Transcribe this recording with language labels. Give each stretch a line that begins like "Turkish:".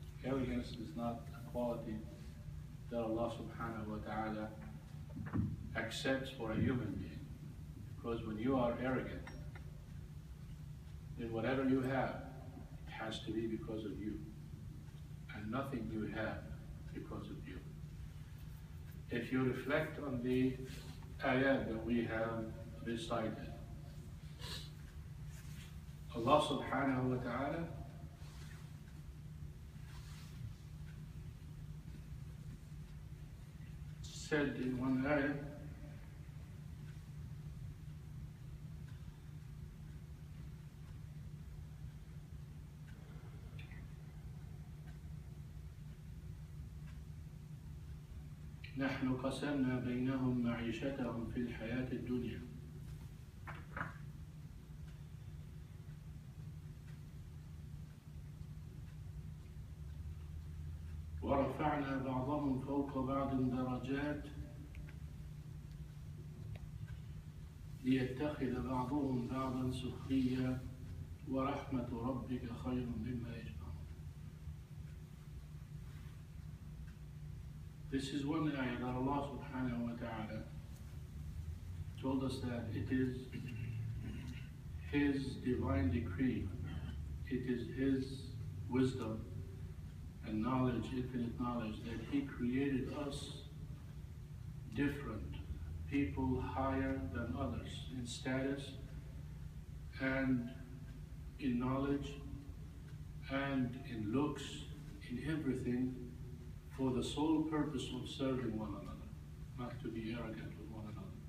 English: Arrogance is not a quality that Allah subhanahu wa ta'ala accepts for a human being. Because when you are arrogant, then whatever you have, it has to be because of you. And nothing you have because of you. If you reflect on the ayat that we have recited, Allah subhanahu wa ta'ala said in one ayah,
Arabic: نحن قسمنا بينهم معيشتهم في الحياة الدنيا ورفعنا بعضهم فوق بعض درجات ليتخذ بعضهم بعضا سخريا ورحمة ربك خير مما يجمعون.
English: This is one ayah that Allah subhanahu wa ta'ala told us that it is His divine decree, it is His wisdom and knowledge, infinite knowledge, that He created us different, people higher than others in status and in knowledge and in looks, in everything, for the sole purpose of serving one another, not to be arrogant with one another.